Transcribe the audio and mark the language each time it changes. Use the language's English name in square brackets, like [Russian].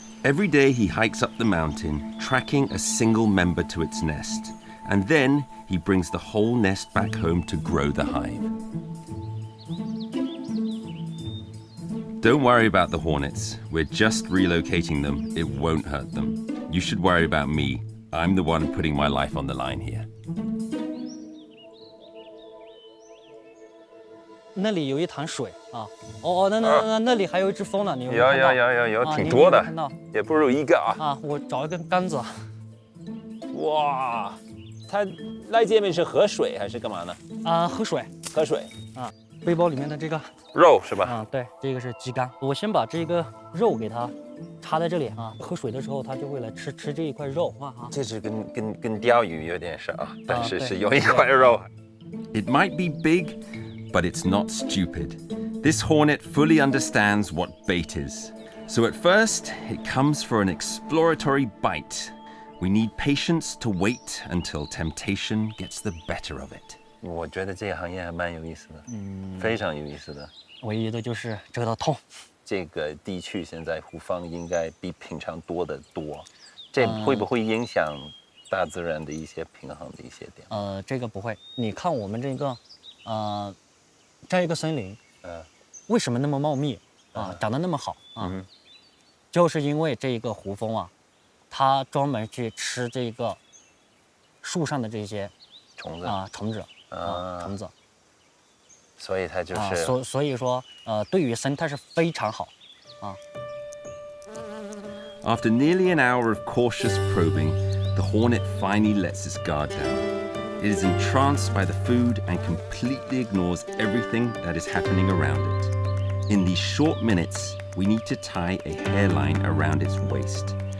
[English] Every day he hikes up the mountain, tracking a single member to its nest, and then he brings the whole nest back home to grow the hive. Don't worry about the hornets. We're just relocating them. It won't hurt them. You should worry about me. I'm the one putting my life on the line here. [Chinese] 那里有一潭水啊，那里还有一只蜂呢，你有没有看到？有，挺多的，你有没有看到也不如一个啊。啊，我找一根杆子。哇，它赖界面是河水还是干嘛呢？啊，喝水。河水啊，背包里面的这个肉是吧？啊，对，这个是鸡肝。我先把这个肉给它插在这里啊，喝水的时候它就会来吃这一块肉啊。这是跟钓鱼有点像啊，但是是有一块肉。 [English] It might be big, but it's not stupid. This hornet fully understands what bait is. So at first, it comes for an exploratory bite. We need patience to wait until temptation gets the better of it. [Chinese] 我觉得这个行业还蛮有意思的，非常有意思的。唯一的就是这个痛。这个地区现在胡蜂应该比平常多得多，这会不会影响大自然的一些平衡的一些点？这个不会。你看我们这个，这样一个森林，为什么那么茂密啊，长得那么好啊？就是因为这一个胡蜂啊，它专门去吃这个树上的这些虫子虫子，所以它就是，所以说对于生态是非常好啊。 [English] After nearly an hour of cautious probing, the hornet finally lets its guard down. It is entranced by the food and completely ignores everything that is happening around it. In these short minutes, we need to tie a hairline around its waist.